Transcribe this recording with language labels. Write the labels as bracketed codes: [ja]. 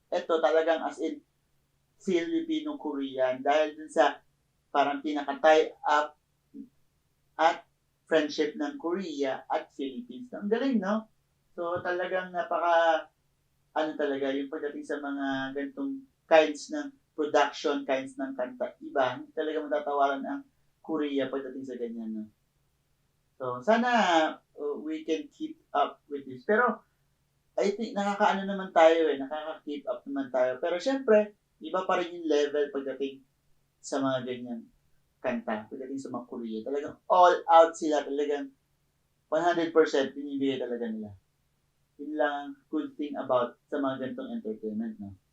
[tl] Ito talagang as in Filipino-Korean dahil dun sa parang pinaka-tie up at friendship ng Korea at Philippines. Ang galing, no? So talagang ano talaga, yung pagdating sa mga ganitong kinds ng production, kinds ng kanta, iba, hindi talaga matatawaran ang Korea pagdating sa ganyan, no? [en] So, sana we can keep up with this. [tl] Pero, I think, nakakaano naman tayo nakaka-keep up naman tayo. Pero, syempre, iba pa rin yung level pagdating sa mga ganyan kanta, pagdating sa mga Korea. Talagang all out sila, talagang 100% binibigay talaga nila. Yun lang ang [en] good thing about [tl] sa mga ganitong entertainment, no?